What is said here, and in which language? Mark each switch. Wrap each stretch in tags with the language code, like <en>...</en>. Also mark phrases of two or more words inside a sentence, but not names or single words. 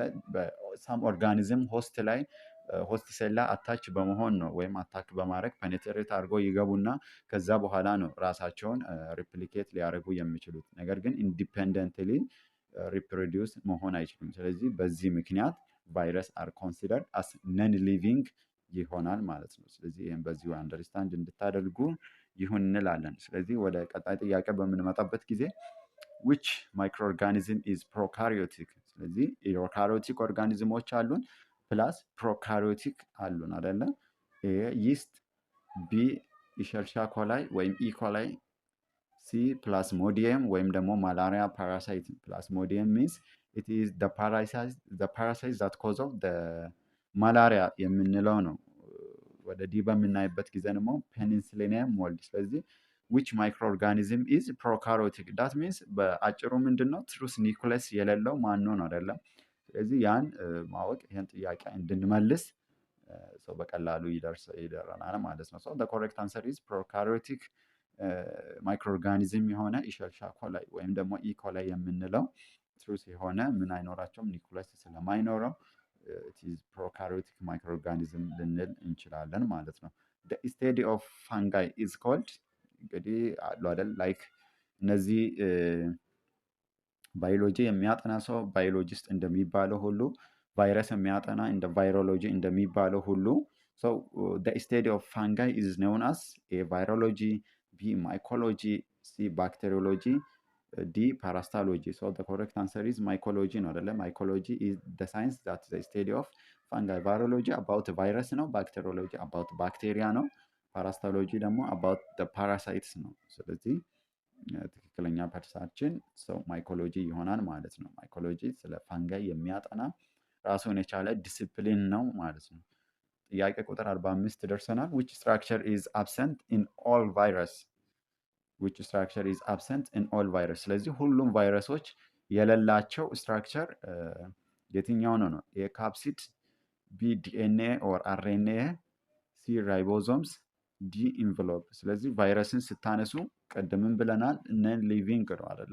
<am>በሳም</am> <en>organism host cell</en> <am>ላይ አታች በመሆን ነው ወይም አታክ በማድረግ ፔኔትሬት አድርገው ይገቡና ከዛ በኋላ ነው ራሳቸውን ሪፕሊኬት ሊያደርጉ የሚችሉት። ነገር ግን</am> <en>independently reproduce</en> <am>መሆን አይችሉም። ስለዚህ በዚህ ምክንያት</am> <en>virus are considered as non living</en> <am>ይሆናል ማለት ነው። ስለዚህ ይህም በዚሁ አንደርስታንድ እንድታደርጉ ይሁን እንላለን። ስለዚህ ወደ ቀጣይ ጥያቄ በምንመጣበት ጊዜ</am> <en>which microorganism is prokaryotic?</en> <am>ስለዚህ ዩካሪዮቲክ ኦርጋኒዝሞች አሉን ፕላስ ፕሮካሪዮቲክ አሉን አይደለ?</am> <en>A yeast, B Escherichia coli</en> <am>ወይም</am> <en>E. coli, C Plasmodium</en> <am>ወይም ደግሞ</am> <en>malaria parasite. Plasmodium means it is the parasite that cause of malaria</en> <am>የምንለው ነው። ወደ ዲ በምናይበት ጊዜ ደግሞ</am> <en>Penicillium mold። ስለዚህ which microorganism is prokaryotic? that means</en> <am>በአጭሩ ምንድነው</am> <en>true nucleus</en> <am>የሌለው ማን ነው አይደለም። ስለዚህ ያን ማወቅ ይህን ጥያቄ እንድንመልስ ሰው በቀላሉ ይደረናል ማለት ነው።</am> <en>the correct answer is prokaryotic</en> <am>ማይክሮኦርጋኒዝም የሆነ ኢሸርሻ ኮላይ ወይም ደግሞ ኢኮላይ የምንለው ትሩስ የሆነ ምን አይኖራቸውም ኒኩለስ ስለማይኖረው</am> <en>it is prokaryotic microorganism</en> <am>ልንል እንችላለን ማለት ነው።</am> <en>the study of fungi is called</en> <am>እንግዲህ አሉ አይደል ላይክ እነዚህ ባዮሎጂ የሚያጠና ሰው ባዮሎጂስት እንደሚባለው ሁሉ ቫይረስ የሚያጠና እንደ ቫይሮሎጂ እንደሚባለው ሁሉ</am> <en>so the study of fungi is known as a virology, b mycology, c bacteriology, d parasitology. so the correct answer is mycology</en> <am>ነው አይደለ?</am> <en>mycology is the science that the study of fungi. virology about virus</en> <am>ነው፣</am> <en>bacteriology about bacteria</en> <am>ነው፣ ፓራስታሎጂ ደግሞ</am> <en>about the parasites</en> <am>ነው። ስለዚህ ትክክለኛ ፐርሳችን ሰው ማይኮሎጂ ይሆናል ማለት ነው። ማይኮሎጂ ስለ ፋንጋይ የሚያጠና ራሱን የቻለ ዲሲፕሊን ነው ማለት ነው። ጥያቄ ቁጥር 45 ደርሰናል።</am> <en>which structure is absent in all virus? which structure is absent in all virus?</en> <am>ስለዚህ ሁሉም ቫይረሶች የሌላቸው ስትራክቸር የትኛው ነው ነው? ኤ ካፕሲድ፣ ቢ</am> <en>DNA or RNA፣</en> <am>ሲ ራይቦዞምስ፣ ዲ ኢንቨሎፕ። ስለዚህ ቫይረስን ስታነሱ ቀደምን ብለናል</am> <en>non living</en> <am>ነው አይደለ?</am>